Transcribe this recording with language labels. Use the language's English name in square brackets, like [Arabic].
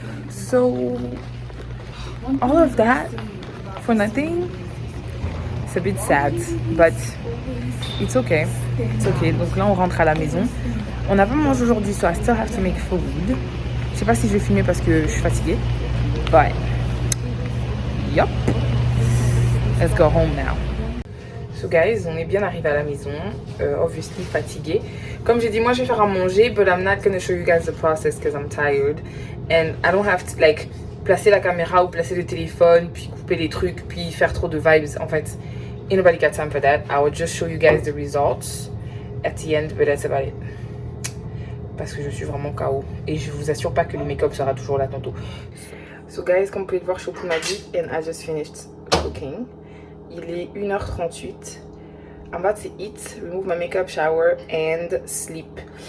[English] So, all of that for nothing. It's a bit sad, but it's okay. It's okay. [French] Donc là, on rentre à la maison. On n'a pas mangé aujourd'hui, [English] so I still have to make food. [French] Je sais pas si je vais filmer parce que je suis fatiguée. [English] But, yup. Let's go home now. [French] So guys, on est bien arrivé à la maison. Obviously fatiguée. Comme j'ai dit, moi je vais faire à manger, [English] but I'm not gonna show you guys the process because I'm tired. And I don't have to like [French] placer la caméra ou placer le téléphone, puis couper les trucs, puis faire trop de vibes. En fait, [English] ain't nobody got time for that. I will just show you guys the results at the end, but that's about it. [French] Parce que je suis vraiment KO. Et je vous assure pas que le make-up sera toujours là tantôt. So guys, comme vous pouvez le voir, je suis au Punadi [English] and I just finished cooking. [French] Il est 1h38. [English] I'm about to eat, remove my makeup, shower and sleep.